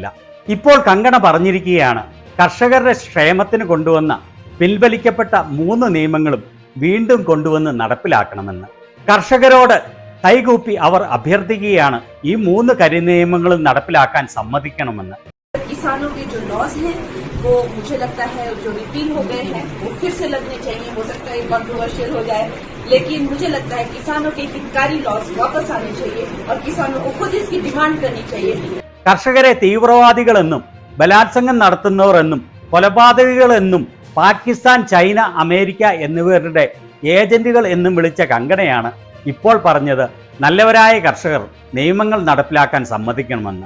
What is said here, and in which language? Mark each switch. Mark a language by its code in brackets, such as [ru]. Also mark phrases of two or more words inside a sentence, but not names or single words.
[ml] ഇപ്പോൾ കങ്കണ പറഞ്ഞിരിക്കുകയാണ്, കർഷകരുടെ ക്ഷേമത്തിന് കൊണ്ടുവന്ന പിൻവലിക്കപ്പെട്ട 3 നിയമങ്ങളും വീണ്ടും കൊണ്ടുവന്ന് നടപ്പിലാക്കണമെന്ന്. കർഷകരോട് കൈകൂപ്പി അവർ അഭ്യർത്ഥിക്കുകയാണ് ഈ 3 കരിനിയമങ്ങളും നടപ്പിലാക്കാൻ സമ്മതിക്കണമെന്ന്. [hi] किसानों के जो लॉज हैं वो मुझे लगता है जो रिपील हो गए हैं वो फिर से लगने चाहिए. हो सकता है कंट्रोवर्शियल हो जाए, लेकिन मुझे लगता है किसानों के हितकारी लॉज वापस आने चाहिए और किसानों को खुद इसकी डिमांड करनी चाहिए. [ml] കർഷകരെ തീവ്രവാദികളെന്നും ബലാത്സംഗം നടത്തുന്നവർ എന്നും കൊലപാതകികളെന്നും പാകിസ്ഥാൻ, ചൈന, അമേരിക്ക എന്നിവരുടെ ഏജന്റുകൾ എന്നും വിളിച്ച കങ്കണയാണ് ഇപ്പോൾ പറഞ്ഞത് നല്ലവരായ കർഷകർ നിയമങ്ങൾ നടപ്പിലാക്കാൻ സമ്മതിക്കണമെന്ന്.